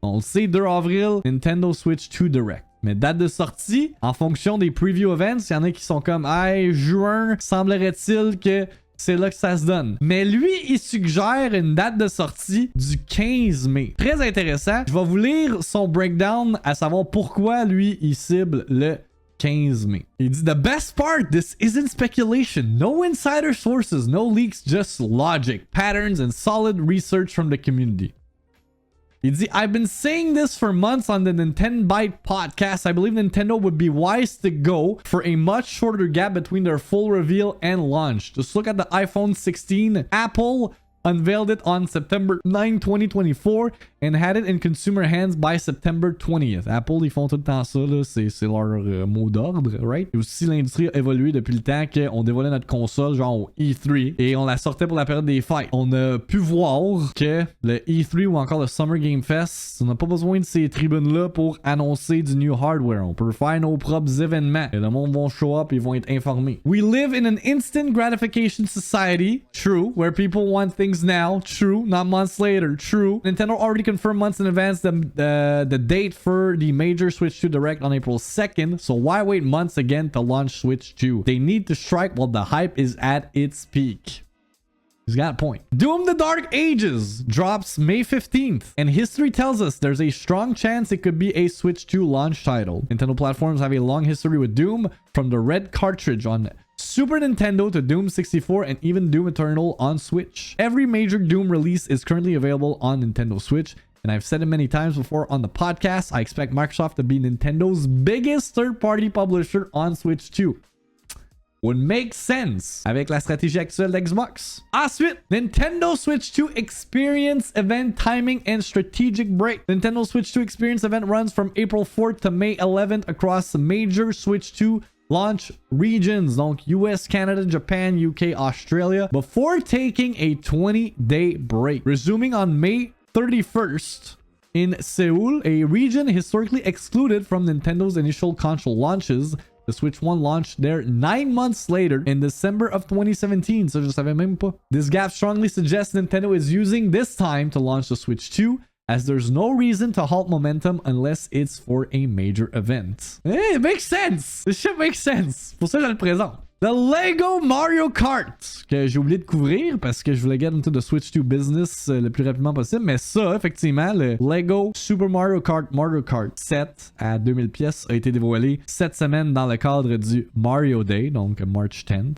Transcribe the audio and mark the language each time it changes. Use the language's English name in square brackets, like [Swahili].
[French] On le sait, 2 avril, Nintendo Switch 2 Direct. Mais date de sortie, en fonction des preview events, il y en a qui sont comme, hey, juin, semblerait-il que c'est là que ça se donne. Mais lui, il suggère une date de sortie du 15 mai. Très intéressant. Je vais vous lire son breakdown à savoir pourquoi lui, il cible le 15 mai. Il dit, [English] the best part, this isn't speculation. No insider sources, no leaks, just logic, patterns, and solid research from the community. [French] Il dit, [English] I've been saying this for months on the Nintendo Byte podcast. I believe Nintendo would be wise to go for a much shorter gap between their full reveal and launch. Just look at the iPhone 16. Apple unveiled it on September 9, 2024 and had it in consumer hands by September 20th. [French] Apple, ils font tout le temps ça, là. C'est leur mot d'ordre, right? Et aussi, l'industrie a évolué depuis le temps qu'on dévoilait notre console, genre au E3, et on la sortait pour la période des fêtes. On a pu voir que le E3 ou encore le Summer Game Fest, on n'a pas besoin de ces tribunes-là pour annoncer du new hardware. On peut faire nos propres événements. Et le monde va [English] show up [French] et ils vont être informés. [English] We live in an instant gratification society, true, where people want things now, true, not months later, true. Nintendo already confirmed months in advance the date for the major Switch 2 Direct on April 2nd, so why wait months again to launch Switch 2? They need to strike while the hype is at its peak. He's got a point. Doom the Dark Ages drops May 15th, and history tells us there's a strong chance it could be a Switch 2 launch title. Nintendo platforms have a long history with Doom, from the red cartridge on Super Nintendo to Doom 64 and even Doom Eternal on Switch. Every major Doom release is currently available on Nintendo Switch, and I've said it many times before on the podcast, I expect Microsoft to be Nintendo's biggest third-party publisher on Switch 2. Would make sense [French] avec la stratégie actuelle d'Xbox. [English] Ensuite, Nintendo Switch 2 Experience Event Timing and Strategic Break. Nintendo Switch 2 Experience Event runs from April 4th to May 11th across the major Switch 2 launch regions, donc US, Canada, Japan, UK, Australia, before taking a 20-day break. Resuming on May 31st in Seoul, a region historically excluded from Nintendo's initial console launches. The Switch 1 launched there 9 months later in December of 2017, so [French] je savais même pas. [English] This gap strongly suggests Nintendo is using this time to launch the Switch 2, as there's no reason to halt momentum unless it's for a major event. Hey, it makes sense! This shit makes sense! [French] Pour ça, je le présente. The Lego Mario Kart, que j'ai oublié de couvrir parce que je voulais [English] get into the Switch 2 business [French] le plus rapidement possible. Mais ça, effectivement, le Lego Super Mario Kart 7 à 2000 pièces a été dévoilé cette semaine dans le cadre du Mario Day, donc [English] March 10th.